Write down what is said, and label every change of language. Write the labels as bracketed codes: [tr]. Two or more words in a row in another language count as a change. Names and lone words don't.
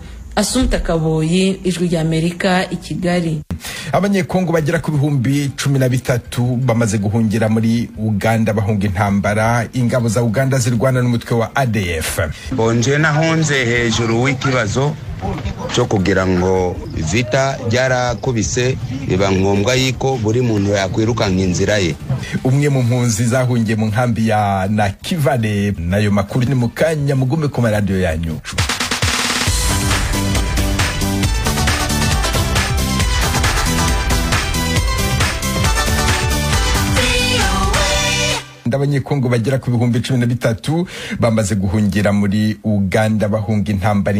[rw] Asumta Kaboyi, Ijwi rya Amerika, i Kigali. Abanyekongo bagera ku bihumbi 13 bamaze guhungira muri Uganda bahunga intambara. Ingabo za Uganda zirwana n'umutwe wa ADF. Bonje nahonze hejuru w'ikibazo cyo kugira ngo vita byarakubise biba ngombwa yiko buri muntu yakwirukanka inzira ye. Umwe mu mpunzi zahungiye mu nkambi ya Nakivale. [rn] Nayo makuru ni mukanya mugume ku radio yanyu. [rw] Abanyekongo bagera ku bihumbi 13 bamaze guhungira muri Uganda bahunga intambara.